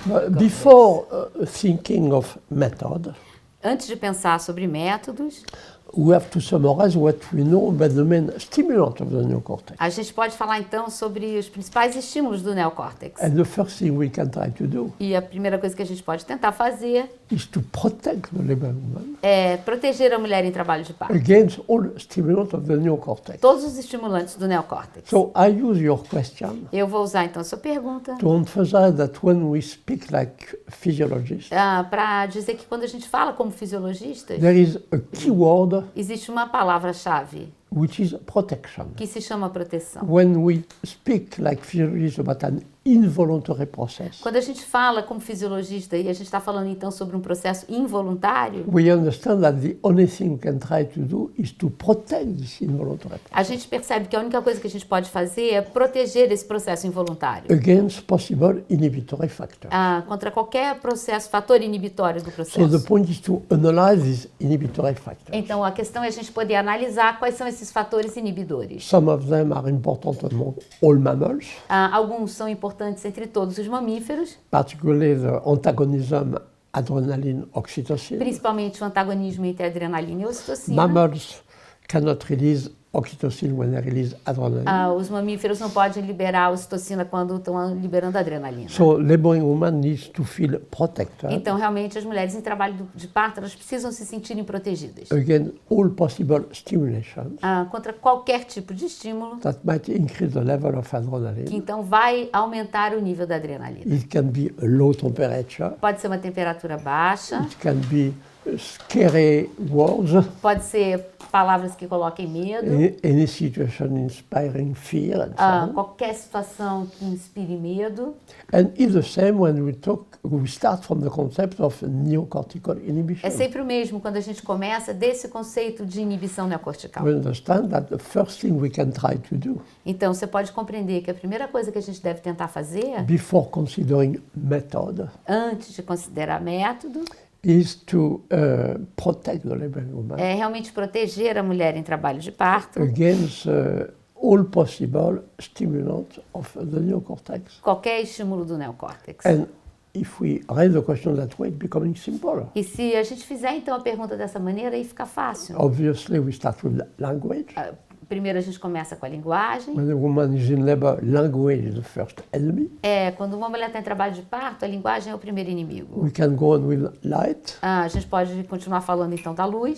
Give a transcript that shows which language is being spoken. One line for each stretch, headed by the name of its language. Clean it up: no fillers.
English: Before thinking of method,
Portuguese: Antes de pensar sobre métodos,
English: we have to summarize what we know about the main stimulant of the neocortex.
Portuguese: A gente pode falar então sobre os principais estímulos do neocórtex.
English: And the first thing we can try to do
Portuguese: E a primeira coisa que a gente pode tentar fazer
English: is to protect the labor woman
Portuguese: é proteger a mulher em trabalho de parto.
English: against all stimulants of the neocortex.
Portuguese: Todos os estimulantes do neocórtex.
English: So I use your question
Portuguese: Eu vou usar então a sua pergunta
English: to emphasize that when we speak like physiologists,
Portuguese: para dizer que quando a gente fala como fisiologistas,
English: there is a key word
Portuguese: existe uma palavra-chave
English: which is protection.
Portuguese: que se chama proteção.
English: When we speak like physiologists about an involuntary process,
Portuguese: Quando a gente fala como fisiologista e a gente está falando então sobre um processo involuntário,
English: we understand that the only thing we can try to do is to protect this involuntary process
Portuguese: a gente percebe que a única coisa que a gente pode fazer é proteger esse processo involuntário
English: against possible inhibitory factors.
Portuguese: contra qualquer processo, fator inibitório do
English: So the
Portuguese: processo.
English: point is to analyze these inhibitory factors.
Portuguese: Então a questão é a gente poder analisar quais são esses fatores inibidores.
English: Some of them are important among all mammals,
Portuguese: Alguns são importantes entre todos os mamíferos,
English: particularly the antagonism adrenaline oxytocin.
Portuguese: principalmente o antagonismo entre adrenalina e ocitocina.
English: Mammals cannot release oxytocin when they release adrenaline.
Portuguese: Os mamíferos não podem liberar a ocitocina quando estão liberando adrenalina.
English: So laboring woman needs to feel protected
Portuguese: Então, realmente, as mulheres em trabalho de parto, elas precisam se sentirem protegidas
English: against all possible stimulations
Portuguese: contra qualquer tipo de estímulo
English: that might increase the level of
Portuguese: que
English: adrenaline.
Portuguese: então vai aumentar o nível da adrenalina.
English: It can be a low temperature.
Portuguese: Pode ser uma temperatura baixa,
English: It can be scary words.
Portuguese: pode ser palavras que coloquem medo,
English: Any situation inspiring fear and so on.
Portuguese: qualquer situação que inspire medo.
English: And it's the same when we start from the concept of neocortical inhibition.
Portuguese: É sempre o mesmo quando a gente começa desse conceito de inibição neocortical.
English: We understand that the first thing we can try to do
Portuguese: Então, você pode compreender que a primeira coisa que a gente deve tentar fazer,
English: before considering method
Portuguese: antes de considerar método,
English: is to protect the laboring woman
Portuguese: é realmente proteger a mulher em trabalho de parto
English: against all possible stimulants of the neocortex.
Portuguese: qualquer estímulo do neocórtex.
English: And if we raise the question that way, it's becoming simple.
Portuguese: E se a gente fizer então a pergunta dessa maneira, aí fica fácil.
English: Obviously, we start with language.
Portuguese: Primeiro a gente começa com a linguagem.
English: When a woman is in labor, language is the first enemy.
Portuguese: Quando uma mulher está em trabalho de parto, a linguagem é o primeiro inimigo.
English: We can go on with light.
Portuguese: A gente pode continuar falando então da luz.